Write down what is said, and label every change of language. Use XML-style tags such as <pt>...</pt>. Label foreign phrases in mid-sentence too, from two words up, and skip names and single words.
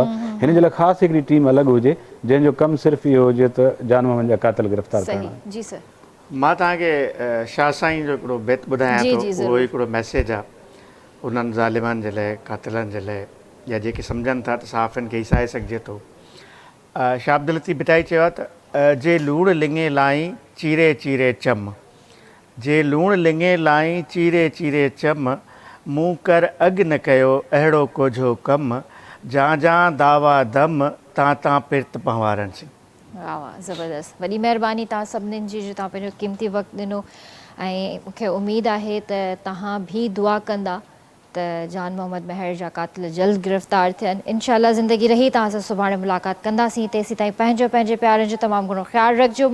<sd>हिन जे लाइ ख़ासि हिकिड़ी टीम अलॻि हुजे जंहिंजो कमु सिर्फ़ु इहो हुजे त जान मोहम्मद जा क़ातिल गिरफ़्तार करणा। जी सर। मां तव्हांखे शाह साईं जो हिकिड़ो बेत ॿुधायां थो, उहो हिकिड़ो मैसेज आहे उन्हनि ज़ालिमनि जे लाइ, क़ातिलनि जे लाइ, या जेके सम्झनि था त सहाफ़ियुनि खे हिसाए सघिजे थो। शाह अब्दुल लतीफ़ भिटाई चयो आहे त जे लूण लिङे लाई चीरे चीरे चम, जे लूण लिङे लाई चीरे चीरे चम, मूं कर अॻु न कयो अहिड़ो कोझो कमु, जा जा दावा दम तां तां पिर्त पवारनि सी। वाह वाह, ज़बरदस्त। वॾी महिरबानी तव्हां सभिनीनि जी जो तव्हां पंहिंजो क़ीमती वक़्तु ॾिनो ऐं मूंखे उमेदु आहे त तव्हां बि दुआ कंदा त जान मोहम्मद महर जा क़ातिल जल्द गिरफ़्तार थियनि। इंशाअल्लाह ज़िंदगी रही तव्हां सां सुभाणे मुलाक़ात कंदासीं। तेसीं ताईं पंहिंजे प्यारनि जो तमामु घणो ख़्यालु रखिजो।</sd>